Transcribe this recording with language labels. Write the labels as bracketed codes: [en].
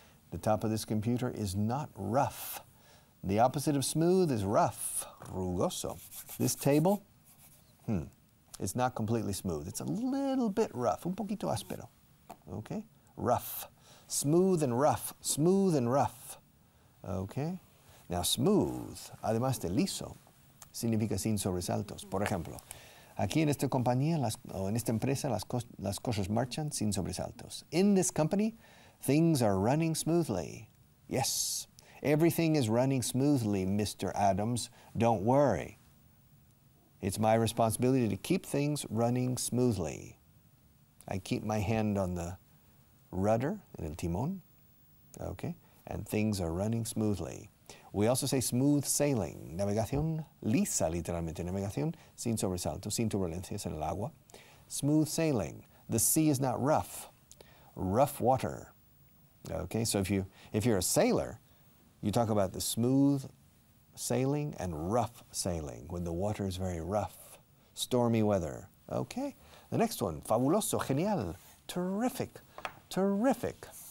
[en] The top of this computer is not rough. The opposite of smooth is rough, rugoso. This table, it's not completely smooth. It's a little bit rough, [es] un poquito áspero, [en] okay? Rough. Smooth and rough, smooth and rough, okay? Now, smooth, [es] además de liso, significa sin sobresaltos. Por ejemplo, aquí en esta compañía o en esta empresa las cosas marchan sin sobresaltos. [en] In this company, things are running smoothly. Yes, everything is running smoothly, Mr. Adams. Don't worry. It's my responsibility to keep things running smoothly. I keep my hand on the rudder, [es] en el timón, [en] okay, and things are running smoothly. We also say smooth sailing, [es] navegación lisa, literalmente, navegación sin sobresaltos, sin turbulencias en el agua. [en] Smooth sailing, the sea is not rough, rough water. Okay, so if you're a sailor, you talk about the smooth sailing and rough sailing, when the water is very rough, stormy weather. Okay, the next one, fabuloso, genial, terrific, terrific.